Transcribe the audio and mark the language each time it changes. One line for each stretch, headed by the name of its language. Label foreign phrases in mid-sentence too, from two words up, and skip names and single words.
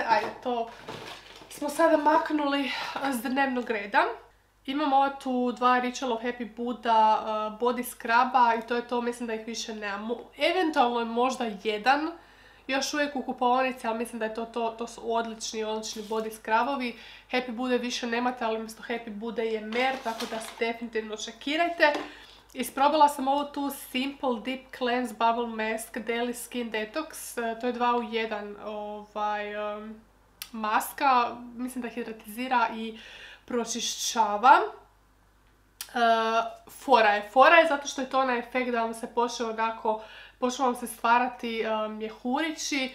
Croatian: Ajde, to smo sada maknuli s dnevnog reda. Imam ove tu dva Ritual of Happy Buddha
English: body scruba
Croatian: i to je to, mislim da ih više nemam. Eventualno je možda jedan još uvijek u kupaonici, ali mislim da je to su odlični
English: body scrubovi.
Croatian: Happy Buddha više nemate, ali umjesto Happy Buddha je mer, tako da se definitivno čekirajte. Isprobala sam ovu tu Simple Deep Cleanse Bubble Mask Daily Skin Detox. To je 2 u 1 maska. Mislim da hidratizira i pročišćava. Fora je zato što je to onaj efekt da vam se počne vam se stvarati mjehurići.